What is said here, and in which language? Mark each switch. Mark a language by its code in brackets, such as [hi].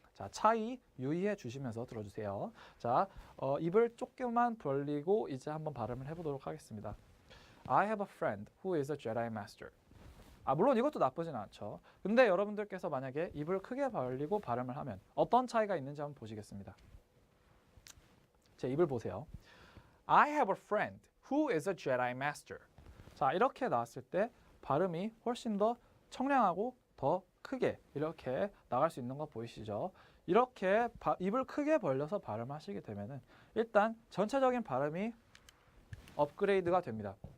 [ko] 자, 차이 유의해 주시면서 들어주세요. 자, 입을 조금만 벌리고 이제 한번 발음을 해보도록 하겠습니다. [en] I have a friend who is a Jedi Master. [ko] 물론 이것도 나쁘진 않죠. 근데 여러분들께서 만약에 입을 크게 벌리고 발음을 하면 어떤 차이가 있는지 한번 보시겠습니다. 제 입을 보세요. [en] I have a friend who is a Jedi Master. [ko] 자, 이렇게 나왔을 때 발음이 훨씬 더 청량하고 더 크게 이렇게 나갈 수 있는 거 보이시죠? 이렇게 입을 크게 벌려서 발음하시게 되면은 일단 전체적인 발음이 업그레이드가 됩니다.